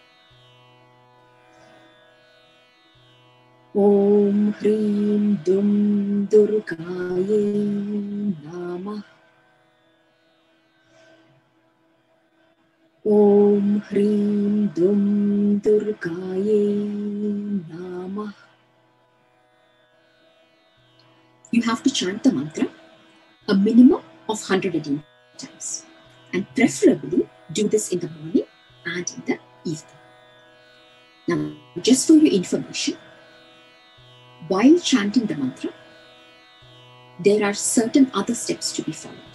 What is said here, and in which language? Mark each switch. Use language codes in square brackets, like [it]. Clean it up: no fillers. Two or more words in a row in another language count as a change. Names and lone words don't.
[sa] ॐ ह्रीं दुं दुर्गायै नमः. ॐ ह्रीं दुं दुर्गायै नमः. [en] You have to chant the mantra a minimum of 118 times, and preferably do this in the morning and in the evening. Now, just for your information, while chanting the mantra, there are certain other steps to be followed.